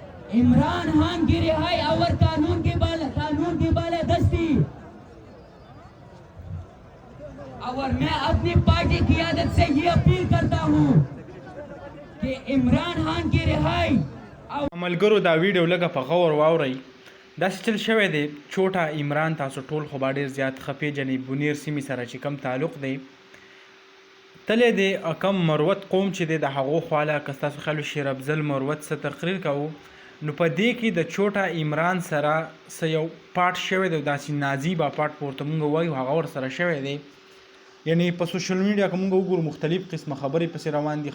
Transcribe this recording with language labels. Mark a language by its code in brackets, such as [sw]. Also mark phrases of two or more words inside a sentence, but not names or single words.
[ur] عمران خان کی رہائی اور قانون کی بالادستی. اور میں اپنی پارٹی کی عادت سے یہ اپیل کرتا ہوں کہ عمران خان کی رہائی. [ps] ملګرو دا ویډیو لږه په غور واورئ. داسې چل شوی دی چوټا عمران تاسو ټول خو به ډېر زیات ښه پېژنئ بونیر سیمې سره چې کوم تعلق دی تللی دی کم مروت قوم چې دی د هغو خواله که ستاسو خیال وي شیر افضل مروت څه تقریر کوو نو په دې کې د چوټا عمران سره څه یو پاټ شوی دی داسې نازیبه پاټ په ورته مونږ وایو هغه ورسره شوی دی یعنی په [en] social media [ps] که مونږ وګورو مختلف قسمه خبرې پسې روان دي